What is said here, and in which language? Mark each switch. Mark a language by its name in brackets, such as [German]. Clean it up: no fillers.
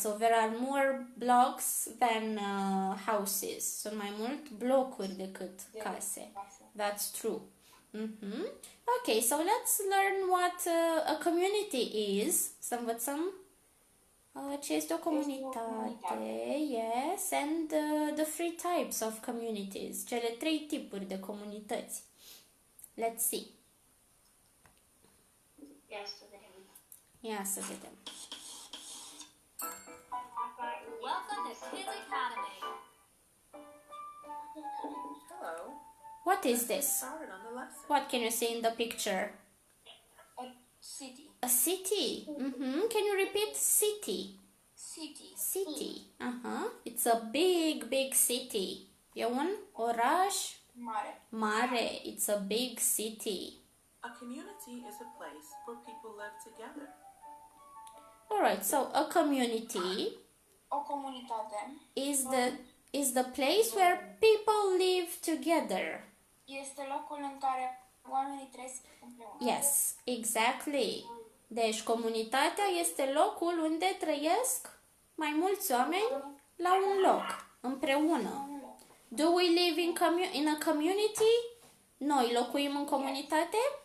[English] So there are more blocks than houses. [Romanian] Sunt mai mult blocuri decât case. [English] That's true. Okay, so let's learn what a community is. [Romanian] Să învățăm ce este o comunitate. [English] Yes, and the three types of communities. [Romanian] Cele 3 tipuri de comunități. [English] Let's see. [Romanian] Ia să vedem. [English] Welcome to Kids Academy. Hello. What is this? Started on the lesson. What can you see in the picture? A city. A city. Can you repeat city? City. It's a big city. [Romanian] E un oraș mare. [English] It's a big city. A community is a place where people live together. Alright, so a community [Romanian] O comunitate [English] is the place where people live together. [Romanian] este locul în care oamenii trăiesc împreună. [English] Yes, exactly. [Romanian] Deci comunitatea este locul unde trăiesc mai mulți oameni la un loc, împreună. [English] Do we live in a community? [Romanian] Noi locuim în comunitate?